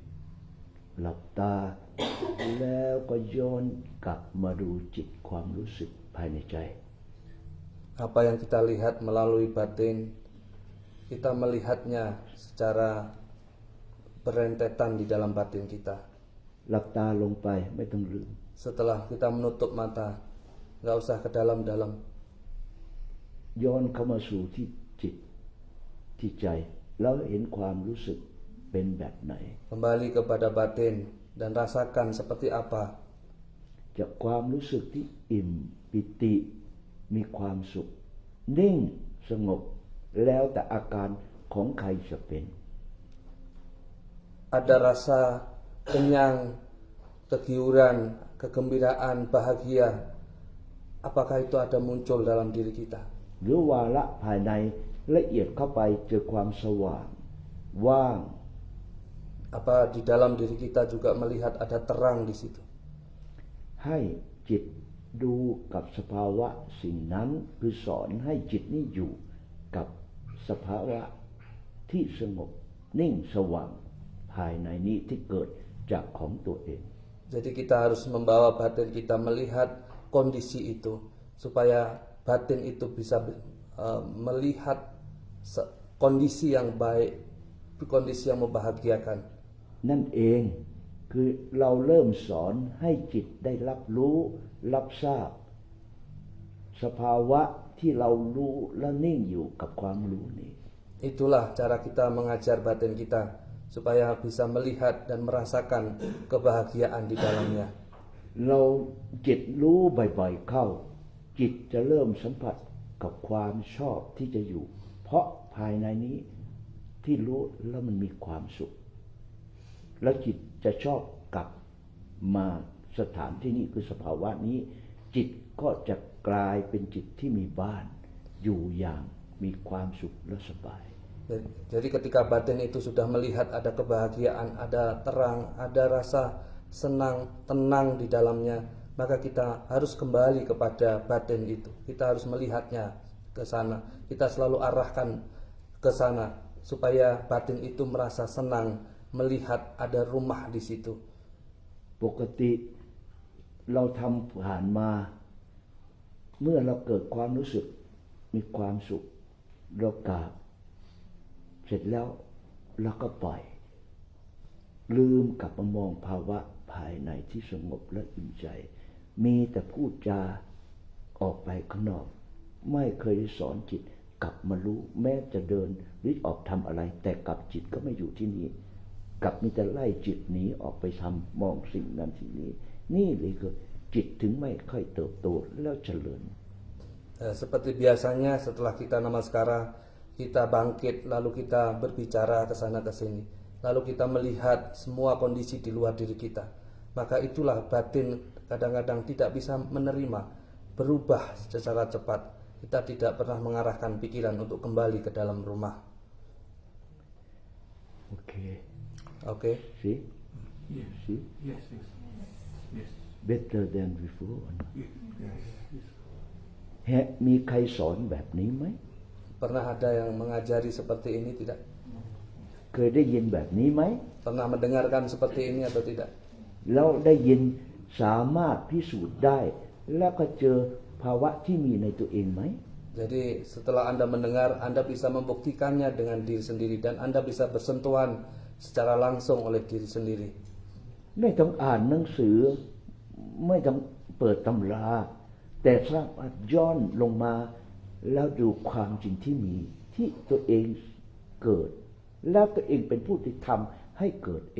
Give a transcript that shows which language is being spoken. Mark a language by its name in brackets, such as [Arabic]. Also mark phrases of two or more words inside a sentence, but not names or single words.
[Thai] หลับตา แล้วก็ย้อนกลับมาดูจิตความรู้สึกภายในใจ [Indonesian] Apa yang kita lihat melalui batin, kita melihatnya secara berentetan di dalam batin kita. [Thai] หลับตาลงไปไม่ต้องลืม [Indonesian] Setelah kita menutup mata, nggak usah ke dalam-dalam. [Thai] ย้อนเข้ามาสู่ที่จิตที่ใจแล้วเห็นความรู้สึกเป็นแบบไหน [Indonesian] Kembali kepada batin dan rasakan seperti apa. [Thai] จากความรู้สึกที่อิ่มปิติมีความสุข นิ่งสงบแล้วแต่อาการของใครจะเป็น [Indonesian] Ada rasa kenyang, kegiuran, kegembiraan, bahagia. Apakah itu ada muncul dalam diri kita? [Thai] หรือวาระภายในละเอียดเข้าไปเจอความสว่างว่าง [Indonesian] Apa di dalam diri kita juga melihat ada terang di situ? [Thai] ให้จิตดูกับสภาวะสิ่งนั้นคือสอนให้จิตนี้อยู่กับสภาวะที่สงบนิ่งสว่างภายในนี้ที่เกิดจากของตัวเอง [Indonesian] Jadi kita harus membawa batin kita melihat kondisi itu supaya batin itu bisa melihat kondisi yang baik, kondisi yang membahagiakan. [Thai] นั่นเองคือเราเริ่มสอนให้จิตได้รับรู้รับทราบสภาวะที่เรารู้และนิ่งอยู่กับความรู้นี้ [Indonesian] Itulah cara kita mengajar batin kita supaya bisa melihat dan merasakan kebahagiaan di dalamnya. [Thai] เราจิตรู้บ่อยๆเข้าจิตจะเริ่มสัมผัสกับความชอบที่จะอยู่เพราะภายในนี้ที่รู้แล้วมันมีความสุขแล้วจิตจะชอบกลับมาสถานที่นี้คือสภาวะนี้จิตก็จะกลายเป็นจิตที่มีบ้านอยู่อย่างมีความสุขและสบาย [Indonesian] Jadi ketika batin itu sudah melihat ada kebahagiaan, ada terang, ada rasa senang, tenang di dalamnya, maka kita harus kembali kepada batin itu. Kita harus melihatnya ke sana. Kita selalu arahkan ke sana supaya batin itu merasa senang melihat ada rumah di situ. [Thai] ปกติเราทำผ่านมาเมื่อเราเกิดความรู้สึกมีความสุขเรากราบเสร็จแล้วเราก็ปล่อย ลืมกลับมามองภาวะภายในที่สงบและอิ่มใจมีแต่พูดจาออกไปข้างนอกไม่เคยสอนจิตกลับมารู้แม้จะเดินหรือออกทำอะไรแต่กลับจิตก็ไม่อยู่ที่นี่กลับมีแต่ไล่จิตหนีออกไปทำมองสิ่งนั้นสิ่งนี้นี่เลยคือจิตถึงไม่ค่อยเติบโตแล้วเจริญ [Indonesian] Seperti biasanya setelah kita namaskara, kita bangkit lalu kita berbicara ke sana ke sini, lalu kita melihat semua kondisi di luar diri kita. Maka itulah batin kadang-kadang tidak bisa menerima, berubah secara cepat. Kita tidak pernah mengarahkan pikiran untuk kembali ke dalam rumah. Oke. [English] See? Yes. See? Yes. Yes. Better than before. Yes. [Thai] มีใครสอนแบบนี้ไหม [Indonesian] Pernah ada yang mengajari seperti ini tidak? [Thai] เคยได้ยินแบบนี้ไหม [Indonesian] Pernah mendengarkan seperti ini atau tidak? [Thai] แล้วได้ยินสามารถพิสูจน์ได้ แล้วก็เจอภาวะที่มีในตัวเองไหม [Indonesian] Jadi setelah Anda mendengar, Anda bisa membuktikannya dengan diri sendiri dan Anda bisa bersentuhan secara langsung oleh diri sendiri. [Thai] ไม่ต้องอ่านหนังสือไม่ต้องเปิดตำราแต่สามารถย้อนลงมาแล้วดูความจริงที่มีที่ตัวเองเกิดแล้วตัวเองเป็นผู้ที่ทำให้เกิดเอง